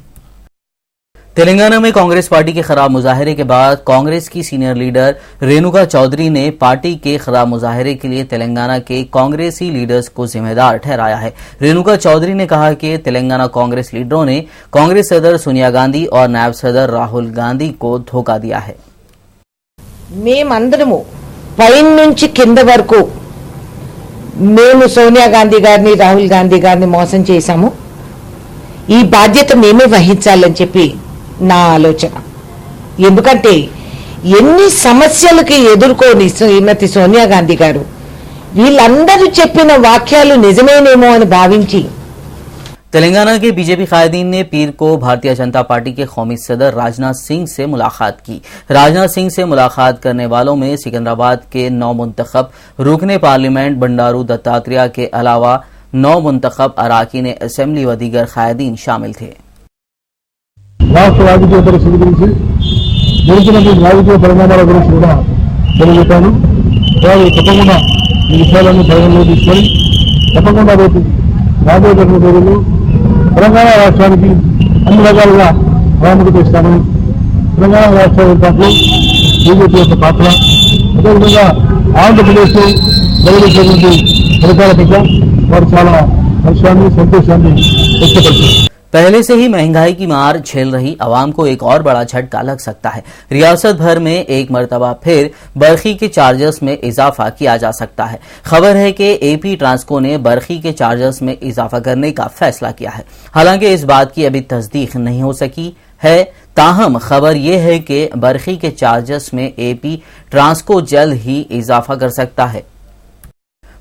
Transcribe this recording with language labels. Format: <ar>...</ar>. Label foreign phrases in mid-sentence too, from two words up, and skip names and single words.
<ur>تلنگانہ میں کانگریس پارٹی کے خراب مظاہرے کے بعد کانگریس کی</ur> <en>senior leader</en> <ur>رینوکا چودھری نے پارٹی کے خراب مظاہرے کے لیے تلنگانہ کے کانگریسی لیڈرز کو ذمہ دار ٹھہرایا ہے. رینوکا چودھری نے کہا کہ تلنگانہ کانگریس لیڈروں نے کانگریس صدر سونیا گاندھی اور نائب صدر راہل گاندھی کو دھوکا دیا ہے.</ur> <te>మేమందరము పైన నుంచి కింద వరకు మేము సోనియా గాంధీ గారిని రాహుల్ గాంధీ గారిని మోసం చేశాము, ఈ బాధ్యత మేమే వహించాలని చెప్పి నా ఆలోచన. ఎందుకంటే ఎన్ని సమస్యలకి ఎదుర్కొని శ్రీమతి సోనియా గాంధీ గారు వీళ్ళందరూ చెప్పిన వాక్యాలు నిజమేనేమో అని భావించి</te> <ur>تلنگانہ کے بی جے پی قائدین نے پیر کو بھارتیہ جنتا پارٹی کے قومی صدر راجناتھ سنگھ سے ملاقات کی. راجناتھ سنگھ سے ملاقات کرنے والوں میں سکندرآباد کے 9 منتخب رکنِ پارلیمنٹ بنڈارو دتاتریہ کے علاوہ 9 منتخب اراکین اسمبلی و دیگر قائدین شامل تھے.</ur> <te>రాష్ట్ర రాజకీయ పరిస్థితి గురించి జరుగుతున్నటువంటి రాజకీయ పరిణామాల గురించి కూడా తెలియజేశాను. వారు తప్పకుండా ఈ విషయాలన్నీ పరిగణలో తీసుకొని తప్పకుండా రేపు రాబోయేటువంటి రోజుల్లో తెలంగాణ రాష్ట్రానికి అన్ని రకాలుగా ప్రాముఖ్యత ఇస్తామని, తెలంగాణ రాష్ట్ర ఏర్పాటులో బీజేపీ యొక్క పాత్ర, అదేవిధంగా ఆంధ్రప్రదేశ్లో జరిగేటువంటి ఫలితాల పట్ల వారు చాలా హర్షాన్ని సంతోషాన్ని వ్యక్తపరిచారు.</te> <ur>پہلے سے ہی مہنگائی کی مار جھیل رہی عوام کو ایک اور بڑا جھٹکا لگ سکتا ہے. ریاست بھر میں ایک مرتبہ پھر برقی کے چارجز میں اضافہ کیا جا سکتا ہے. خبر ہے کہ اے پی ٹرانسکو نے برقی کے چارجز میں اضافہ کرنے کا فیصلہ کیا ہے. حالانکہ اس بات کی ابھی تصدیق نہیں ہو سکی ہے، تاہم خبر یہ ہے کہ برقی کے چارجز میں اے پی ٹرانسکو جلد ہی اضافہ کر سکتا ہے.</ur>